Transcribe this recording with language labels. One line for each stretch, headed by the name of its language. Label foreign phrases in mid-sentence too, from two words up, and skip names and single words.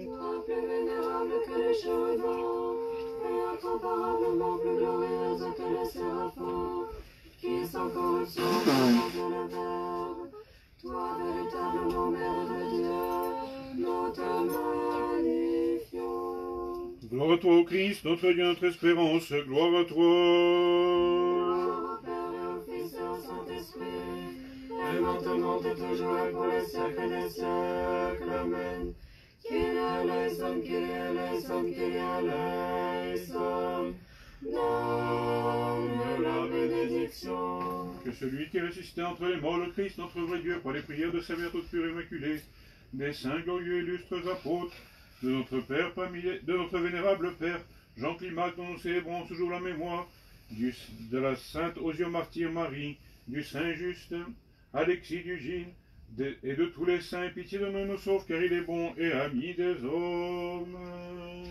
French: Toi plus vénérable que les chérubins, et incomparablement plus glorieuse que les séraphins, qui sans corruption présentent le Verbe, toi véritablement Mère de Dieu, nous te magnifions. Gloire à toi, ô Christ, notre Dieu, notre espérance, gloire à toi. Gloire au Père et au Fils et au Saint-Esprit, et maintenant et toujours et pour les siècles des siècles. Amen.
Greek: Kyrie eleison, Kyrie eleison, Kyrie eleison.
French: Donne la bénédiction. Que celui qui est ressuscité entre les morts, le Christ, notre vrai Dieu, par les prières de sa mère toute pure et immaculée, des saints glorieux et illustres apôtres, de notre vénérable Père, Jean Climac, dont nous célébrons toujours la mémoire, de la sainte Osio Martyr Marie, du saint Justin, Alexis d'Ugine, et de tous les saints, pitié de nous, nous sauve, car il est bon et ami des hommes.